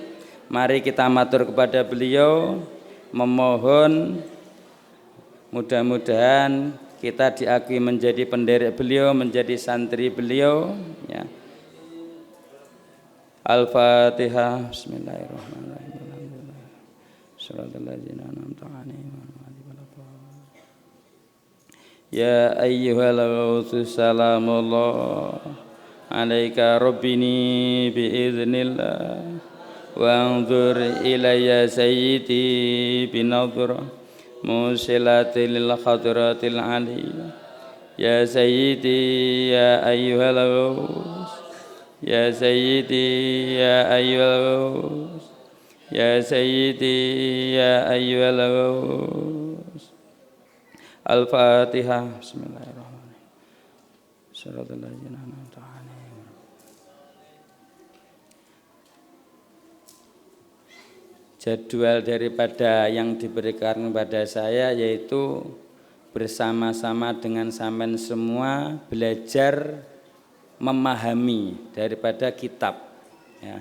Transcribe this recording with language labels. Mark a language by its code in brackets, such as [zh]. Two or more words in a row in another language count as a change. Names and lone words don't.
[id] Mari kita matur kepada beliau, memohon mudah-mudahan kita diakui menjadi penderek beliau, menjadi santri beliau, ya. [ar] Al-Fatihah. بسم الله الرحمن الرحيم. يا أيها الغوث سلام الله عليك ربني بإذن الله وانظر إلي سيدي بنظرة موصلة للحضرة العلية يا سيدي يا أيها الغوث يا سيدي يا أيها الغوث يا سيدي يا أيها الغوث. Al-Fatihah. بسم الله الرحمن الرحيم صراط الذين أنعمت عليهم. [id] Jadwal daripada yang diberikan kepada saya yaitu bersama-sama dengan sampean semua belajar memahami daripada kitab, ya.